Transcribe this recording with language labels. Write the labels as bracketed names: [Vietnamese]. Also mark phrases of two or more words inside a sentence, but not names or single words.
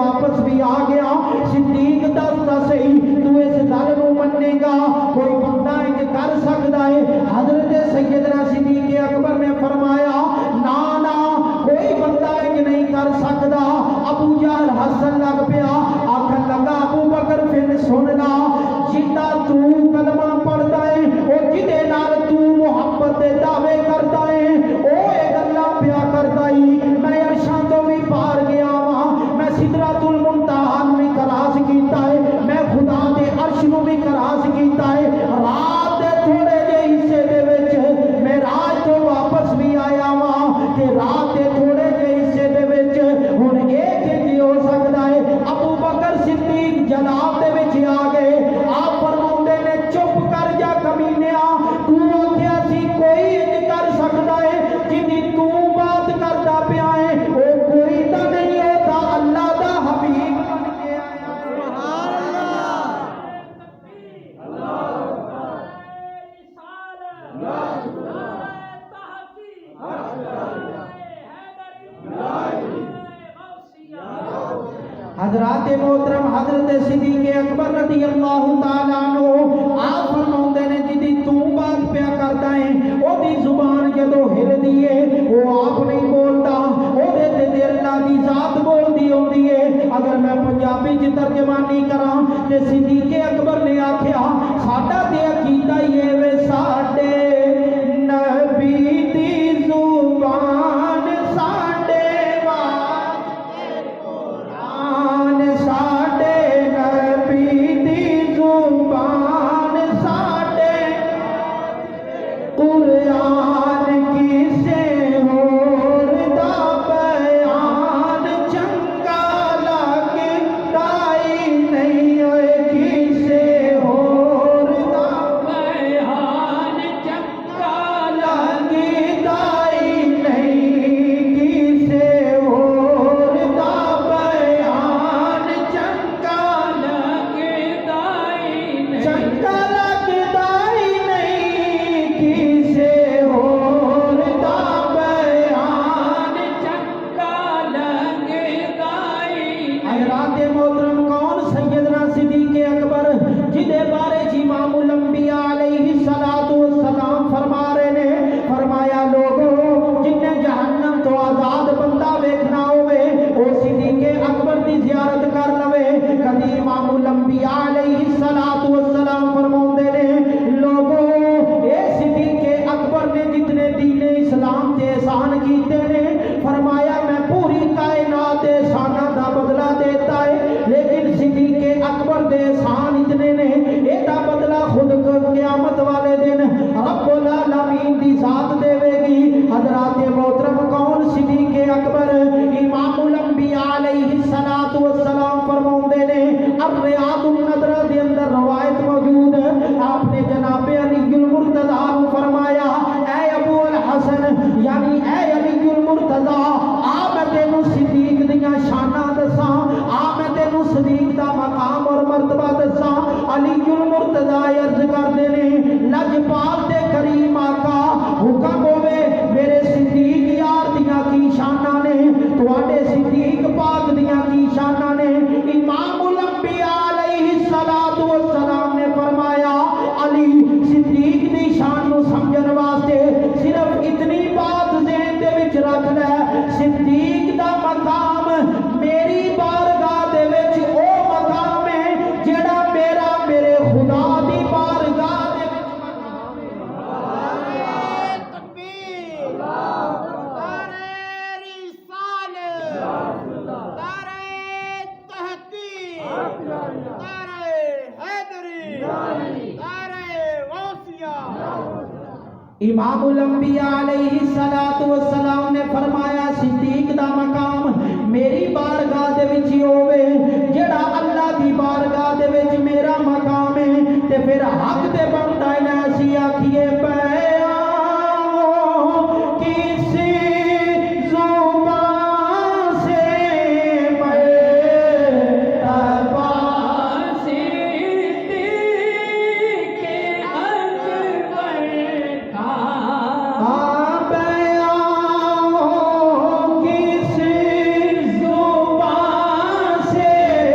[Punjabi] واپس بھی آ گیا. صدیق دستا صحیح تو اس گل نو منے گا کوئی بندہ انج کر سکتا ہے؟ حضرت سیدنا صدیق اکبر نے فرمایا نا نا کوئی بندہ انج نہیں کر سکتا. ابو جہل ہسن لگ پیا آکھن لگا ابو بکر پھر سن لا جدا تو کلمہ پڑھدا ہے او جدے نال تو محبت دے دعوے کردا ہے او اے گلاں پیا کردا ہے. میں عرشاں تو بھی پار گیا وا میں سدرۃ المنتہا بھی کراس کیتا ہے میں خدا دے عرش نو بھی کراس کیتا ہے. رات دے تھوڑے جے حصے دے وچ میں راج تو واپس بھی آیا وا تے رات دے تھوڑے جے حصے دے وچ ہن اے کہ ہو سکدا ہے. ابو بکر صدیق جناب دے وچ آ گئے. آپ فرماندے نے چپ کر جا کمینیا تو آکھیا سی کوئی انج کر سکدا ہے جدی تو بات کردا پیا ہے او کوئی تا نہیں ہوتا اللہ دا حبیب بن کے آیا. سبحان حضرات محترم حضرت صدیق اکبر [Arabic] رضی اللہ تعالیٰ عنہ [Punjabi] آپ فرماندے نے جدی تو بات پیا کردا ہے او دی زبان جدو ہلدی ہے او آپ نہیں بولدا او دے تے اللہ دی ذات بولدی ہوندی ہے. اگر میں پنجابی چ ترجمانی کراں تے صدیق اکبر نے آکھیا ساڈا تے عقیدہ ہی ہے وے ساڈے نبی دی زبان ساڈے واسطے قرآن ساڈے نبی دی زبان ساڈے قرآن کسے ہور دا بیان چنگا لگدا ہی نہیں ہوئے کسے ہور دا بیان چنگا لگدا ہی نہیں کسے ہور دا بیان چنگا لگدا ہی نہیں چنگا لگدا ہی نہیں کسے ہور دا بیان چنگا لگدا ہی. حضرات محترم کون سیدنا صدیق اکبر جدے بارے امام الانبیاء [Arabic] علیہ الصلوۃ والسلام [Punjabi] فرما رہے نے فرمایا لوگوں جن نے جہنم تو آزاد بندہ ویکھنا ہوئے او صدیق اکبر دی زیارت کر لوے. کدی امام الانبیاء [Arabic] علیہ الصلوۃ والسلام [Punjabi] فرماندے نے لوگوں اے صدیق اکبر نے جتنے دین اسلام تے احسان کیتے نے فرمایا میں پوری کائنات دے احساناں دا بدلہ دیتا ہے لیکن صدیق اکبر دے احسان اتنے نے اے دا بدلہ خود کو قیامت والے دن [Arabic] رب العالمین [Punjabi] دی ذات دے گی. حضرات محترم کون صدیق اکبر امام الانبیاء [Arabic] علیہ الصلوۃ والسلام [Punjabi] فرماندے نے الریاض النضرہ دے اندر روایت موجود آپ نے جناب علی المرتضیٰ کو فرمایا اے ابو الحسن یعنی اے علی المرتضیٰ آ میں تینوں صدیق دیاں شاناں دساں آ میں تینوں صدیق دا مقام اور مرتبہ دساں. علی المرتضیٰ عرض کردے نے لجپال تے کریم آقا حکم ہوے میرے صدیق یار دیاں کی شاناں نے تواڈے صدیق پاک دیاں کی شاناں نے. امام الانبیاء [Arabic] علیہ الصلوۃ والسلام [Punjabi] نے فرمایا علی صدیق دی شان نو سمجھن واسطے صرف اتنی بات ذہن دے وچ رکھ لے صدیق دا مقام میری بارگاہ دے وچ او مقام ہے جڑا میرے خدا دی بارگاہ دے وچ مقام ہے. تکبیر نعرہ رسالت نعرہ تحقیق نعرہ حیدری نعرہ غوثیہ. امام الانبیاء [Arabic] علیہ الصلوۃ والسلام [Punjabi] نے فرمایا صدیق دا مقام میری بارگاہ دے وچ ہوے جڑا اللہ دی بارگاہ دے وچ میرا مقام ہے تے پھر حق تے بندا ہے اسی آکھیے پیا [Urdu] کسی زبان سے میں تبا صدیق اکبر کا بیان کسی زبان سے